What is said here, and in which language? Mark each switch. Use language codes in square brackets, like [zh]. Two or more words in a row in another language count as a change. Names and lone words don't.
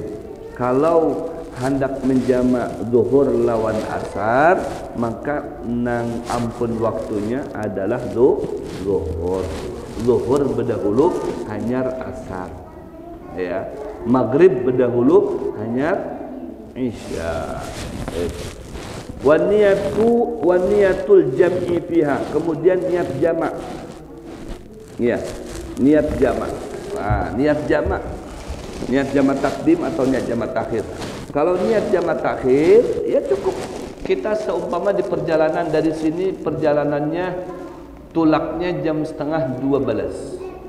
[bjn] Kalau hendak menjamak zuhur lawan asar, maka nang ampun waktunya adalah zuhur. Zuhur berdahulu hanyar asar. Ya, maghrib berdahulu hanyar isya. [ar] Wan niyatul jam'i fiha. [id] Kemudian niat jamak. Ya, niat jamak. Nah, niat jamak. Niat jamak takdim atau niat jamak takhir. Kalau niat jamak takhir, ya cukup. [bjn] Kita seumpama di perjalanan dari sini, perjalanannya tulaknya jam setengah 12.